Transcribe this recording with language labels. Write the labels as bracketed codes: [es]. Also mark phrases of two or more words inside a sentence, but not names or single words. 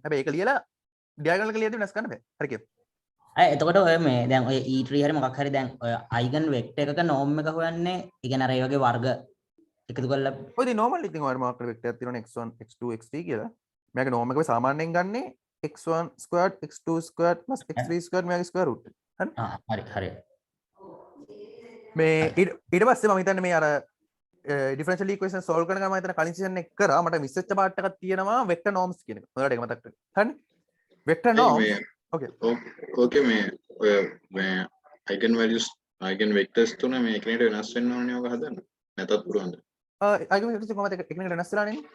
[si] හැබැයි ඒක ලියලා diagonal එක ලියද්දි වෙනස් කරන්න බෑ. හරි කියද? එතකොට ඔය මේ දැන් ඔය E3 හරි මොකක් හරි දැන් ඔය [en] eigen vector [si] එකක norm එක හොයන්නේ ඒ කියන්නේ අර ඒ වගේ වර්ග එකතු කරලා ඔය ඉතින් normal ඉතින් ඔයාලට මාක් කරලා vector එකක් තියෙනවනේ x1 x2 x3 කියලා. [en] මේක norm [si] එක සාමාන්‍යයෙන් ගන්නේ [en] x1 squared x2 squared plus x3 squared මේකේ square root. [si] හරි? හරි. මේ ඊට පස්සේ මම හිතන්නේ මේ අර [en] differential equation solve [si] කරන ගමන් මම හිතන කලින් session එක කරා මට මිස් වෙච්ච part එකක් තියෙනවා [en] vector norms [si] කියන එක. ඔයාලට ඒක මතක් කරගන්න. හරිනේ? [en] vector norms okay. [si] Okay මේ ඔය මේ [en] eigen values eigen vectors [si] තුන මේ එකිනෙකට වෙනස් වෙන්න ඕනේ ඔක හදන්න. නැතත් පුළුවන්ද? [en] eigen vectors [si] කොහමද එකිනෙකට වෙනස් වෙලා නේ?